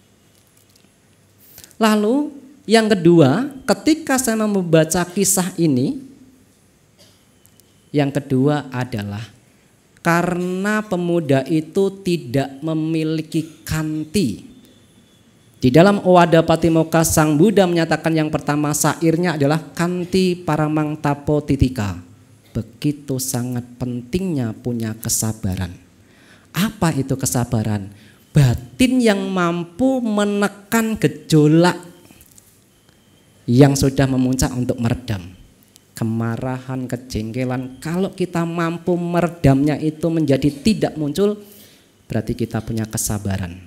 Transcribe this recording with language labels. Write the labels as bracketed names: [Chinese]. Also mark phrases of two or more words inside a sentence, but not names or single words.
[Indonesian] Lalu yang kedua, ketika saya membaca kisah ini, yang kedua adalah karena pemuda itu tidak memiliki kanti. Di dalam Owada Patimokkha Sang Buddha menyatakan yang pertama syairnya adalah [Pali] kanti paramang tapo titika. [Indonesian] Begitu sangat pentingnya punya kesabaran. Apa itu kesabaran? Batin yang mampu menekan gejolak yang sudah memuncak untuk meredam. Kemarahan, kejengkelan, kalau kita mampu meredamnya itu menjadi tidak muncul, berarti kita punya kesabaran.